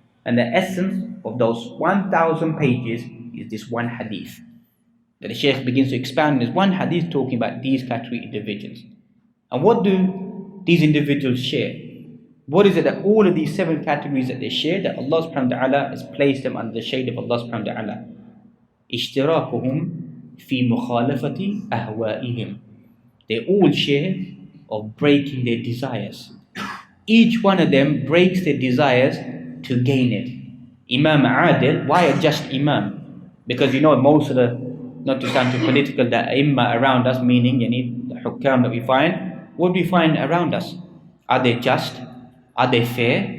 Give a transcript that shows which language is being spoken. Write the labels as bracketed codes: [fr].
[en] And the essence of those 1,000 pages is this one hadith. That the Shaykh begins to expand this one hadith talking about these category individuals. And what do these individuals share? What is it that all of these 7 categories that they share, that Allah subhanahu wa ta'ala has placed them under the shade of Allah subhanahu wa ta'ala? [ar] اشتراكهم في مخالفة أهوائهم. [en] They all share of breaking their desires. Each one of them breaks their desires to gain it. Imam Adil, why a just Imam? Because most of the, not to sound too political, the Imma around us, meaning the Hukam that we find, what do we find around us? Are they just? Are they fair?